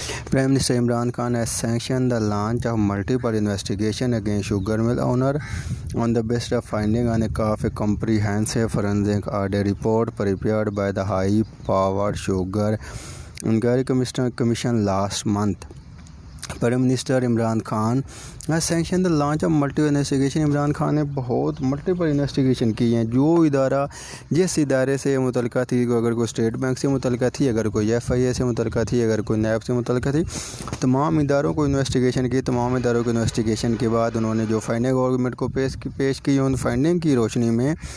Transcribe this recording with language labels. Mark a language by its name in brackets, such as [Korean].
[English] Prime Minister Imran Khan has sanctioned the launch of multiple investigation against sugar mill owner on the basis of finding on a comprehensive forensic audit report prepared by the High-Powered Sugar Inquiry Commission last month. Prime Minister Imran Khan has sanctioned the launch of multiple investigation. [Urdu] Imran Khan نے بہت multiple investigation کی ہیں۔ جو ادارہ جس ادارے سے متعلقہ تھی، اگر کوئی اسٹیٹ بینک سے متعلقہ تھی، اگر کوئی FIA سے متعلقہ تھی، اگر کوئی نیب سے متعلقہ تھی، تمام اداروں کو انویسٹیگیشن کی۔ تمام اداروں کو انویسٹیگیشن کے بعد انہوں نے جو فائنڈنگ گورنمنٹ کو پیش کی، ان فائنڈنگ کی روشنی میں